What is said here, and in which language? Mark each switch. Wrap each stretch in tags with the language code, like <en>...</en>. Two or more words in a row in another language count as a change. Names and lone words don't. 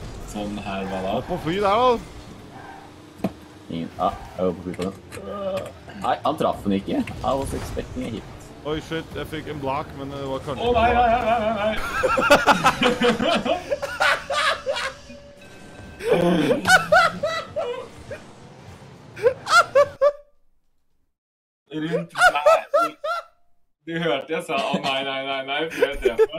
<no>sånn her, hva da? På fly der, da. Ingen... Ah, jeg var på fly på den. Nei, han traff den ikke.</no> <en>I was expecting a hit.</en> <no>Oi, shit, jeg fikk en blak, men det var kanskje... Å, nei. Rundt meg. Du hørte jeg sa, å nei, før jeg treffer den.</no>